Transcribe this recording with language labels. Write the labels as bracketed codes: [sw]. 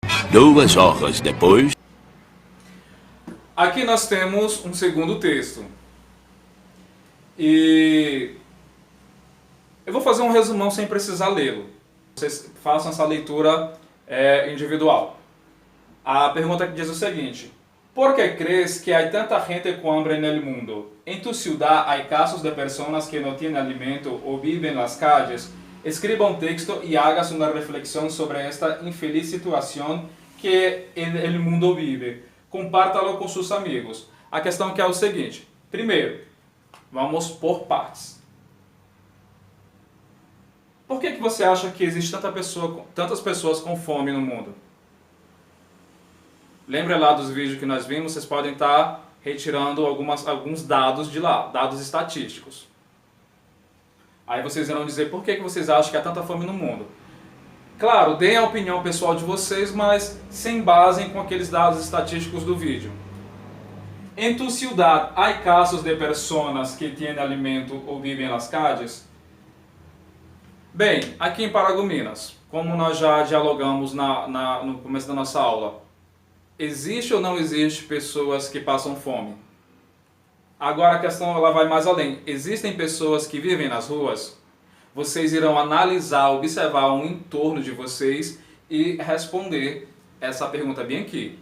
[pt] 2 horas depois. Aqui nós temos um segundo texto. E eu vou fazer um resumão sem precisar lê-lo. Vocês façam essa leitura individual. A pergunta que diz o seguinte: [es] ¿Por qué crees que hay tanta gente con hambre en el mundo? ¿En tu ciudad hay casos de personas que no tienen alimento o viven en las calles? Escriba un texto y hagas una reflexión sobre esta infeliz situación que el mundo vive. Compártalo [pt] com seus amigos. A questão que é o seguinte: primeiro, vamos por partes. Por que você acha que existe tantas pessoas com fome no mundo? Lembra lá dos vídeos que nós vimos? Vocês podem estar retirando alguns dados de lá, dados estatísticos. Aí vocês irão dizer por que vocês acham que há tanta fome no mundo. Claro, deem a opinião pessoal de vocês, mas se embasem com aqueles dados estatísticos do vídeo. [es] ¿En tu ciudad hay casos de personas que tienen alimento [pt] ou vivem nas [es] calles? [pt] Bem, aqui em Paragominas, como nós já dialogamos no começo da nossa aula, existe ou não existe pessoas que passam fome? Agora a questão ela vai mais além. Existem pessoas que vivem nas ruas? Vocês irão analisar, observar o entorno de vocês e responder essa pergunta bem aqui.